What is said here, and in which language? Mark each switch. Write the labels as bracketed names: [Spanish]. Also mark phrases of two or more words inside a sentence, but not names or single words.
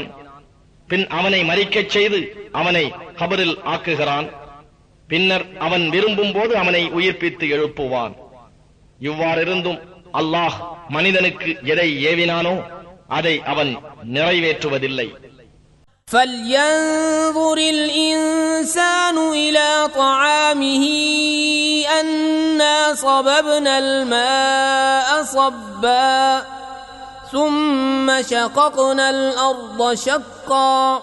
[Tamil] பின் அவனை மரிக்கச் செய்து அவனை கபரில் ஆக்குகிறான். பின்னர் அவன் விரும்பும் போது அவனை உயிர்ப்பித்து எழுப்புவான். இவ்வாறிருந்தும் அல்லாஹ் மனிதனுக்கு எதை ஏவினானோ அதை அவன் நிறைவேற்றுவதில்லை. [Arabic] فلينظر الإنسان إلى طعامه أنا صببنا الماء صبا ثم شققنا الأرض شقا